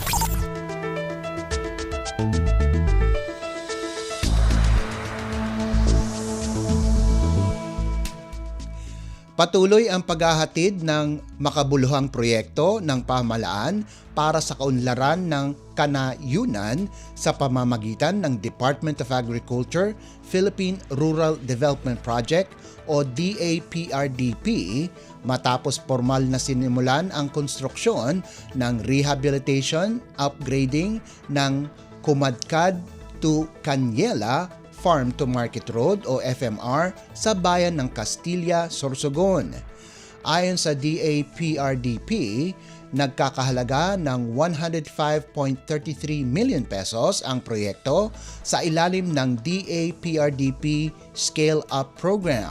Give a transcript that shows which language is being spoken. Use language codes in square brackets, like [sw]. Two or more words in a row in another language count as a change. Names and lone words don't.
[tl] Patuloy ang paghahatid ng makabuluhang proyekto ng pamahalaan para sa kaunlaran ng kanayunan sa pamamagitan ng Department of Agriculture Philippine Rural Development Project o DAPRDP matapos formal na sinimulan ang konstruksyon ng [en] rehabilitation, upgrading [tl] ng Kumadkad to Canyela Farm to Market Road o FMR sa bayan ng Castilla, Sorsogon. Ayon sa DAPRDP, nagkakahalaga ng 105.33 [en] million pesos [tl] ang proyekto sa ilalim ng DAPRDP Scale Up Program.